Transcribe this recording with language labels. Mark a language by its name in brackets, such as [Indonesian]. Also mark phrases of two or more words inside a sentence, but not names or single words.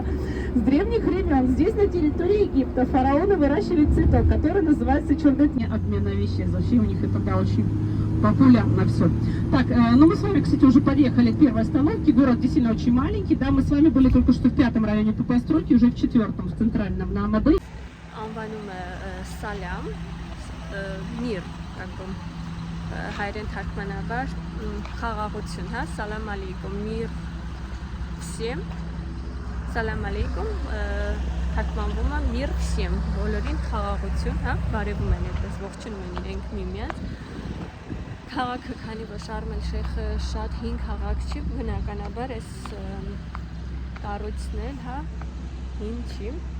[Russian] С древних времен здесь на территории Египта фараоны выращивали цветок, который называется черный тмин. Обмена вещей, вообще у них это да, очень популярно все. Так, ну мы с вами, кстати, уже подъехали к первой остановке. Город действительно очень маленький, да, мы с вами были только что в 5-м районе по постройке, уже в 4-м, в центральном, на Амадей. [Armenian] Անվանում է Սալամ, միր, [Russian] как бы [Armenian] հայերեն թարգմանաբար խաղաղություն, հա, [Arabic] سلام عليكم, [Russian] мир всем, [Arabic] سلام عليكم, [Armenian] թարգմանվում է [Russian] мир всем, [Armenian] բոլորին խաղաղություն, հա, բարևում են այդպես, ողջունում են իրենք միմյանց։ Քաղաքը, քանի որ Շարմ էլ-Շեյխը շատ հին քաղաք չի, բնականաբար այս կառույցն էլ, հա, հին չի,